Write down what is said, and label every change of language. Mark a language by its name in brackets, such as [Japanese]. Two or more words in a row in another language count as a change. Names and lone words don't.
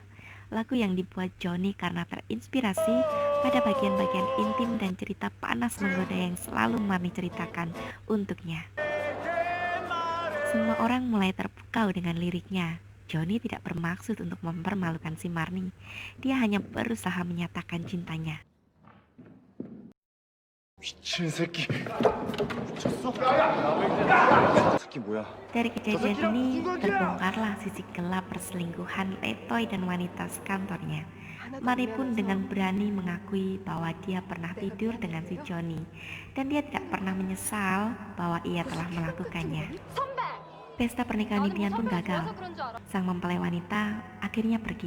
[Indonesian] Lagu yang dibuat Joni karena terinspirasi pada bagian-bagian intim dan cerita panas menggoda yang selalu Marni ceritakan untuknya. Semua orang mulai terpukau dengan liriknya. Joni tidak bermaksud untuk mempermalukan si Marni. Dia hanya berusaha menyatakan cintanya. [Korean] 미친 새끼. 미쳤어? 새끼 뭐야? [Indonesian] Dari kejadian ini terbongkarlah sisi gelap perselingkuhan Letoy dan wanita sekantornya. Marni pun dengan berani mengakui bahwa dia pernah tidur dengan si Joni dan dia tidak pernah menyesal bahwa ia telah melakukannya. Pesta pernikahan impian pun gagal. Sang mempelai wanita akhirnya pergi.